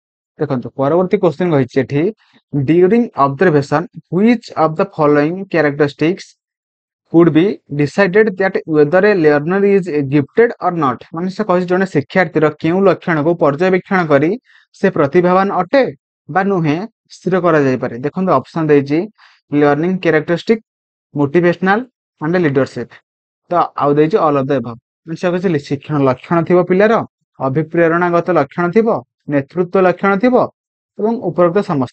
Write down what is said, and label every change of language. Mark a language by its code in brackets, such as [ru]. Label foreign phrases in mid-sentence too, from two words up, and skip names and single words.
[or] ଦେଖନ୍ତୁ ପରବର୍ତ୍ତୀ କ୍ୱେଶ୍ଚିନ୍ କହିଛି ଏଠି [en] during observation which of the following characteristics could be decided that whether a learner is gifted or not [or] ମାନେ ସେ କହିଛି ଜଣେ ଶିକ୍ଷାର୍ଥୀର କେଉଁ ଲକ୍ଷଣକୁ ପର୍ଯ୍ୟବେକ୍ଷଣ କରି ସେ ପ୍ରତିଭାବାନ ଅଟେ ବା ନୁହେଁ ସ୍ଥିର କରାଯାଇପାରେ। ଦେଖନ୍ତୁ ଅପସନ ଦେଇଛି [en] learning characteristic motivational and leadership [or] ତ ଆଉ ଦେଇଛି [en] all of the above [or] ସେ କହିଛି ଶିକ୍ଷଣ ଲକ୍ଷଣ ଥିବ ପିଲାର ଅଭିପ୍ରେରଣାଗତ ଲକ୍ଷଣ ଥିବ ନେତୃତ୍ୱ ଲକ୍ଷଣ ଥିବ ଏବଂ ଉପରୋକ୍ତ ସମସ୍ତ।